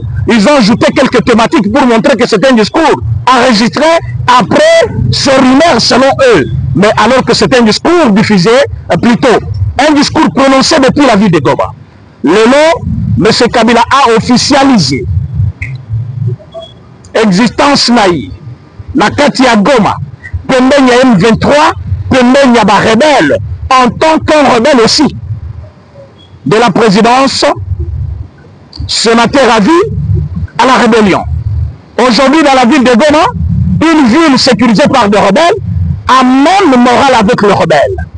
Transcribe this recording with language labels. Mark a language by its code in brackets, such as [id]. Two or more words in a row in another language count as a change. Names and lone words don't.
[fr] Ils ont ajouté quelques thématiques pour montrer que c'est un discours enregistré après ce rumeur selon eux. Mais alors que c'est un discours diffusé, plutôt un discours prononcé depuis la ville de Goma. Le nom, M. Kabila a officialisé existence naïe, [ln] na kati ya Goma, pembeni ya M23, pembeni ya ba rebelle, [fr] en tant qu'un rebelle aussi, de la présidence, sénateur à vie, à la rébellion. Aujourd'hui, dans la ville de Goma, une ville sécurisée par des rebelles, a même morale avec les rebelles.